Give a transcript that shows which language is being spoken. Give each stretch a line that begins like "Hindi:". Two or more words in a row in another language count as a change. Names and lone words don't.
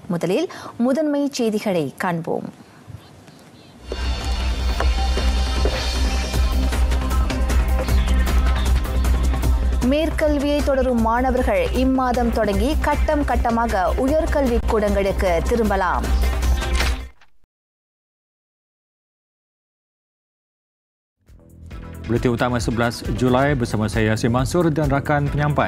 Tamil: முதலில் முதன்மை செய்திகளை காண்போம். மேற்கல்வியை தொடரும் மாணவர்கள் இம்மாதம் தொடங்கி கட்டம் கட்டமாக உயர்கல்வி கூடங்களுக்கு திரும்பலாம்.
Malay: Buletin utama 11 Julai bersama saya Yasin Mansur dan rakan penyampai.